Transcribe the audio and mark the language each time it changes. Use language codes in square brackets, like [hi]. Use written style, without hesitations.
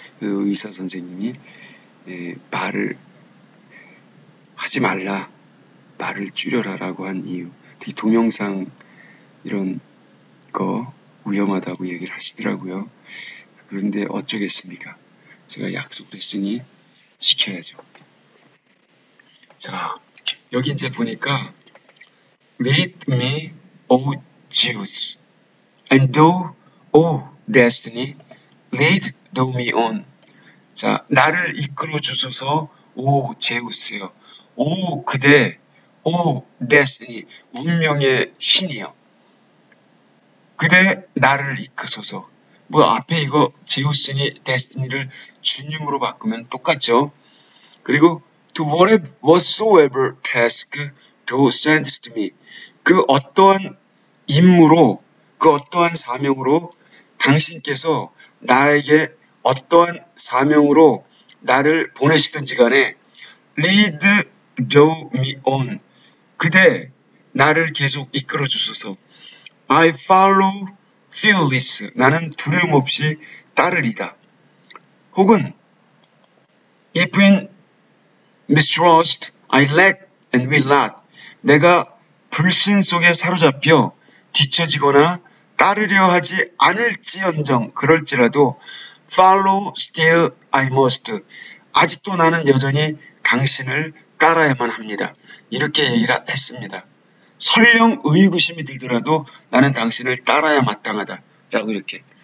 [ko] 의사 선생님이 말을 하지 말라, 말을 줄여라라고 한 이유. 특히 동영상 이런 거 위험하다고 얘기를 하시더라고요. 그런데 어쩌겠습니까? 제가 약속을 했으니 지켜야죠. 자, 여기 이제 보니까 [en] Lead me, O Zeus, and thou, O destiny, lead thou me on. [ko] 자, 나를 이끌어 주소서, 오 제우스요. 오 그대, 오 destiny, 운명의 신이요. 그대 나를 이끄소서. 뭐 앞에 이거 제우스니 destiny를 주님으로 바꾸면 똑같죠. 그리고 [en] to whatsoever task thou sendest me. [ko] 그 어떠한 임무로, 그 어떠한 사명으로 당신께서 나에게 어떠한 사명으로 나를 보내시든지 간에 [en] lead thou me on. [ko] 그대 나를 계속 이끌어 주소서. [en] I follow fearless. [ko] 나는 두려움 없이 따르리다. 혹은 [en] if in mistrust I lack and will not. [ko] 내가 불신 속에 사로잡혀 뒤처지거나 따르려 하지 않을지언정 그럴지라도 [en] follow still I must. [ko] 아직도 나는 여전히 당신을 따라야만 합니다. 이렇게 얘기를 했습니다. 설령 의구심이 들더라도 나는 당신을 따라야 마땅하다. 라고 이렇게.